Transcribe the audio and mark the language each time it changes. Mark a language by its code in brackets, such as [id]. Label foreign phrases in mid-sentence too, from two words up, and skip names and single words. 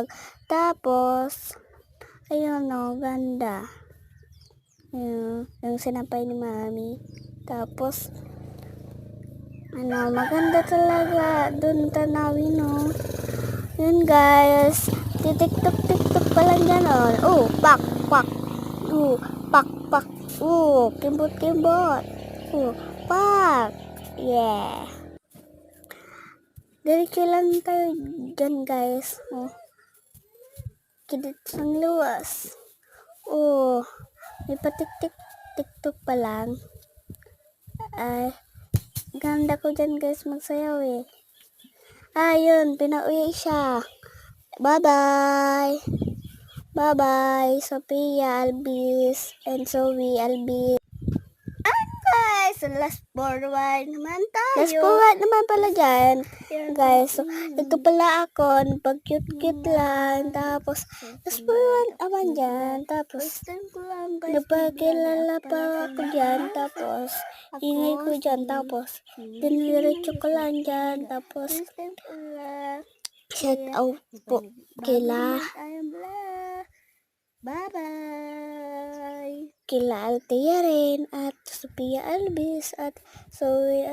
[tl] Tapos, ayun ganda. Yung sinampay ni mami. Tapos, maganda talaga dun tanawin Yun guys, titiktok-tiktok pa lang ganon. Pak, pak. Pak, pak. Kimbot-kimbot. Pak. Yeah. Diretso lang tayo dyan guys. [hil] Kidit sang luwas. [tl] May patik-tik-tiktok pa lang. Ay, ganda ko dyan guys magsayaw Ayun, pinauwi siya. Bye-bye. Bye-bye, Sophia, Albis, and Zoe, Albis. Guys, [en] last forward [tl] naman tayo. [en] Last forward [tl] naman pala dyan. Guys, so, ito pala ako, pag-cute-cute lang. Tapos, [en] last forward [tl] naman dyan. Tapos, napakilala pa ako dyan. Tapos, ingay ko dyan. Tapos, diniretso ko lang dyan. Tapos, [en] shout out [tl] po kila bye-bye kila Althea Ren at Sophia Albis at Zoe